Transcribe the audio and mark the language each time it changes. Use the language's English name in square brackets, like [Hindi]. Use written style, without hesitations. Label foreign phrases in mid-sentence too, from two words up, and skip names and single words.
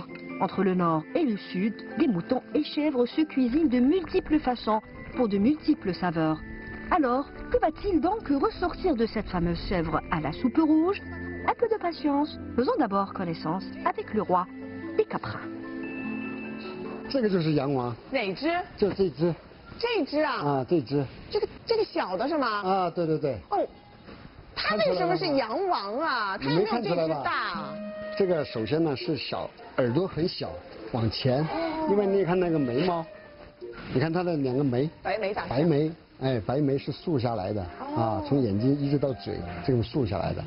[French] Entre le Nord et le Sud, les moutons et chèvres se cuisinent de multiples façons pour de multiples saveurs. Alors, que va-t-il donc ressortir de cette fameuse chèvre à la soupe rouge? Un peu de patience, faisons d'abord connaissance avec le roi des caprins. [Chinese] 这个就是羊王。哪只？就这只。这只啊？啊，这只。这个小的是吗？啊，对对对。哦，它为什么是羊王啊？它没看出来吧？大。这个首先呢是小，耳朵很小，往前，因为你看那个眉毛，你看它的两个眉，白眉，哎，白眉是竖下来的啊，从眼睛一直到嘴，这种竖下来的。